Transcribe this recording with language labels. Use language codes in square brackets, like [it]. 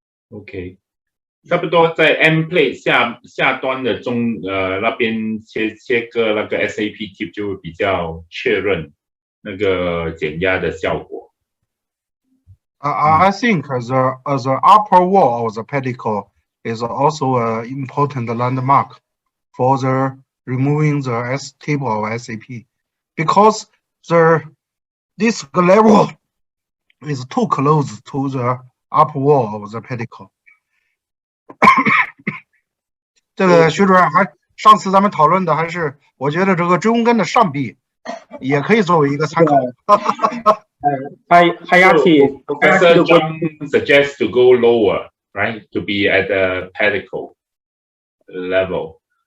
[zh] OK， 差不多在 end plate 下端的那边切割那个 SAP tip 就会比较确认那个减压的效果。 [en] I think the upper wall of the pedicle is also an important landmark for the removing the tip of SAP, because the disc level is too close to the upper wall of the pedicle. [zh] 这个徐主任上次咱们讨论的还是，我觉得这个中根的上臂也可以作为一个参考。 [en] Hayati, Professor Zhang suggests to go lower, right? To be at the pedicle level.